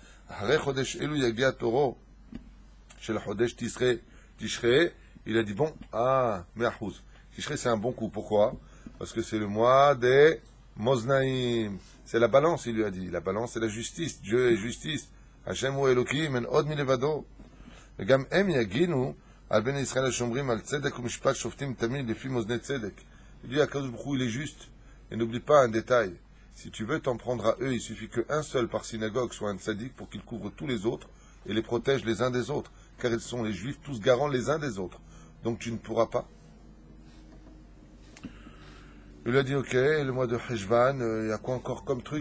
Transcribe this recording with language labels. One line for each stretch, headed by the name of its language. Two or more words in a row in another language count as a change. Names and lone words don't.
French: Il a dit bon, Me'achouz. Tishrei c'est un bon coup. Pourquoi? Parce que c'est le mois des Moznaïm. C'est la balance, il lui a dit. La balance, c'est la justice. Dieu est justice. Hashem ou Elohim,
Hebrew: אין עוד מלבדו. וגם הם יגינו על בני ישראל השומרים על צדק ומשפט שופטים תמיד לפי מאזני צדק.
French: Il dit à
Hebrew: קדוש ברוך הוא,
French: il est juste. Et n'oublie pas un détail. Si tu veux t'en prendre à eux, il suffit qu'un seul par synagogue soit un tzaddik pour qu'il couvre tous les autres et les protège les uns des autres. Car ils sont les juifs tous garants les uns des autres. Donc tu ne pourras pas. Il lui a dit, ok, le mois de Heshvan, il y a quoi encore comme truc?